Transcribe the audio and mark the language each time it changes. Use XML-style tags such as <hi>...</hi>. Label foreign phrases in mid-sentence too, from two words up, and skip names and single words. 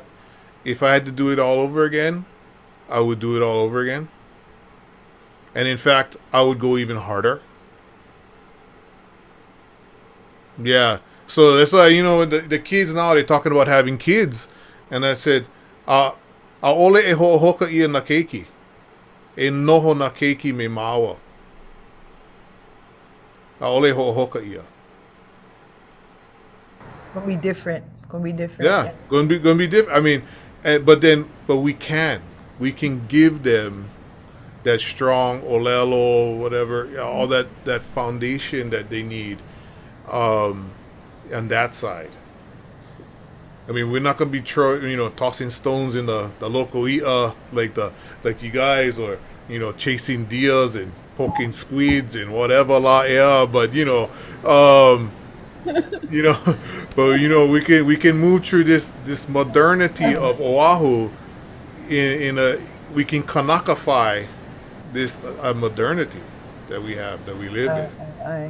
<en>If I had to do it all over again, I would do it all over again. And in fact, I would go even harder. Yeah. So that's why, the kids now, they're talking about having kids. And I said,</en> <haw>aole e ho'ohoka ia na keiki. E noho na keiki me maua. Aole ho'ohoka ia.</haw> <en>Gonna be different. Yeah. Gonna be different. I mean, but we can give them that strong olelo, whatever, all that foundation that they need, on that side. I mean, we're not gonna be tossing stones in the local ia like you guys, or chasing deers and poking squids and whatever</en> <haw>la ea.</haw> <en>But we can move through this modernity of Oahu we can Kanakify this modernity that we live in.</en>